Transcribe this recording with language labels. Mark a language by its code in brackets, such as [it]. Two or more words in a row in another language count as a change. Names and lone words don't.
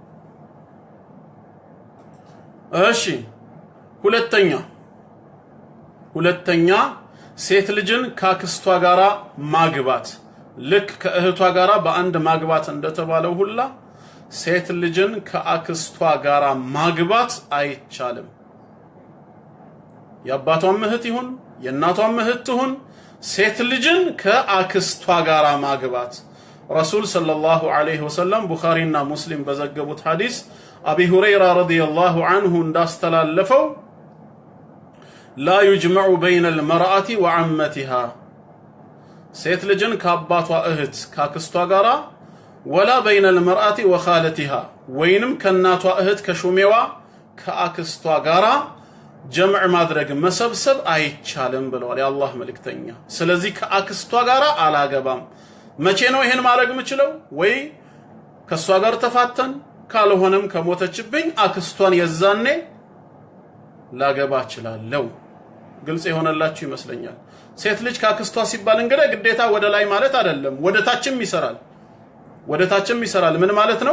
[am] እሺ ሁለተኛ ሴት ልጅን ካክስቷ ጋራ ማግባት ልክ ከእህቷ ጋራ በአንድ ማግባት እንደተባለው ሁላ ሴት ልጅን ከአክስቷ ጋራ ማግባት አይቻልም የአባቷም እህት ይሁን የእናቷም እህት ይሁን ሴት ልጅን ከአክስቷ ጋራ ማግባት ረሱል [ar] صلى الله عليه وسلم [am] ቡኻሪና ሙስሊም በዘገቡት ሐዲስ አቢ ሁረይራ [ar] رضي الله عنه [am] እንዳስተላለፈው [ar] لا يجمع بين المرأة وعمتها [am] ሴት ልጅን ከአባቷ እህት ካክስቷ ጋራ [ar] ولا بين المرأة وخالتها ወይንም [am] ከናቷ እህት ከሹሜዋ ከአክስቷ ጋራ ጀምዕ ማድረግ መሰብሰብ አይቻልም ብለዋል የአላህ መልእክተኛ ስለዚህ ከአክስቷ ጋራ አላገባም መቼ ነው ይሄን ማድረግ የምችለው ወይ ከሷ ጋር ተፋተን ካልሆነም ከሞተችብኝ አክስቷን የዛኔ ላገባ እችላለሁ። ግልጽ የሆነላችሁ ይመስለኛል። ሴት ልጅ ካክስቷ ሲባል እንግዲህ ግዴታ ወደ ላይ ማለት አይደለም፣ ወደ ታችም ይሰራል። ምን ማለት ነው?